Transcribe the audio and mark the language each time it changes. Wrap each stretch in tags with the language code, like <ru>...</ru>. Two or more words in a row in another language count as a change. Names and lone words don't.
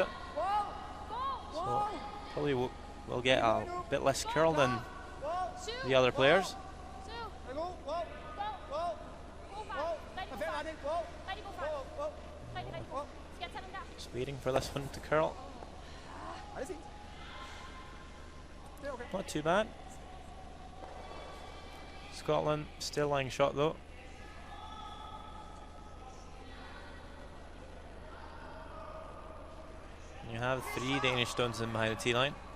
<en>So probably will get a bit less curl than the other players. Just waiting for this one to curl.</en> <no>Er det fint? Det er okay.</no> <en>Not too bad. Scotland still lying shot though. You have 3 Danish stones in behind the T-line.</en>